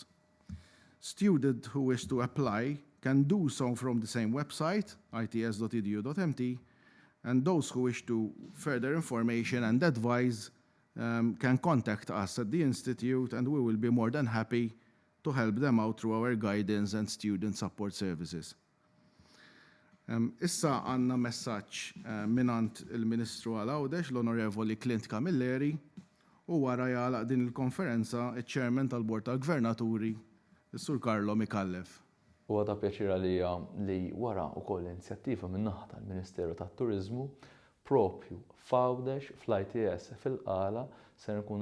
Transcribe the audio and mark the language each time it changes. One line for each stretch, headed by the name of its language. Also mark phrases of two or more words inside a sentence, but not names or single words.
English: Students who wish to apply can do so from the same website, its.edu.mt, and those who wish to further information and advise can contact us at the Institute, and we will be more than happy to help them out through our guidance and student support services.
Maltese: Issa għanna messaġġ minant il-Ministru għal-Għawdex, l-Onorevoli Clint Camilleri, u wara jgħalaq din il-konferenza iċ-Chairman tal-Bord tal-Gvernaturi, Sur Carlo Mikallef. Huwa ta' pjaċir għalija li wara wkoll inizjattiva min-naħa tal-Ministeru tat-Turiżmu propju f'Għawdex fl-ITS fil-Qala se nkunu